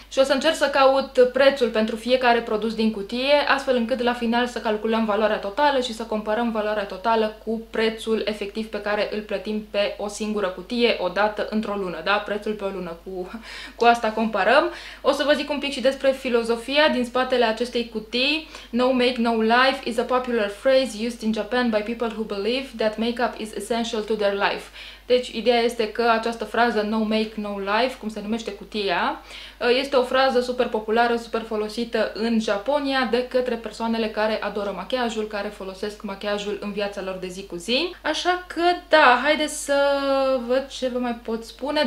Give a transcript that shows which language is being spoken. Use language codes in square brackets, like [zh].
[ro] Și o să încerc să caut prețul pentru fiecare produs din cutie, astfel încât la final să calculăm valoarea totală și să comparăm valoarea totală cu prețul efectiv pe care îl plătim pe o singură cutie, o dată într-o lună, da? Prețul pe o lună, cu asta comparăm. O să vă zic un pic și despre filozofia din spatele acestei cutii. [en] No make no life is a popular phrase used in Japan by people who believe that makeup is essential to their life. [ro] Deci, ideea este că această frază No Make No Life, cum se numește cutia, este o frază super populară, super folosită în Japonia de către persoanele care adoră machiajul, care folosesc machiajul în viața lor de zi cu zi. Așa că, da, haideți să văd ce vă mai pot spune.